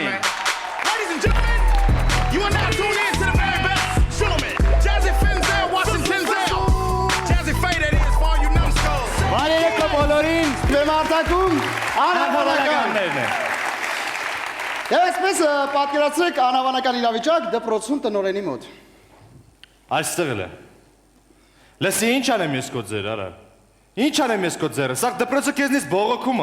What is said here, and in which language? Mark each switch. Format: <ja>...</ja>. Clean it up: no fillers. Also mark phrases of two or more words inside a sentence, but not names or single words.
<en>Ladies and gentlemen, you are now tuned in to the very best showman, Jazzy Finzel, watching Tenzel. Jazzy Faye, that is for all you numbskulls.</en> <hy>Բարերեկո բոլորին, բեմարտակում անհավանական։ Եվ այսպես պատկերացրեք անհավանական իրավիճակ դպրոցում տնօրենի մոտ։ Այստեղ էլ է։ Լսի, ինչ անեմ ես քո ձեր, արա։ Ինչ անեմ ես քո ձերը։ Սա դպրոցը քեզնից բողոքում է։</hy>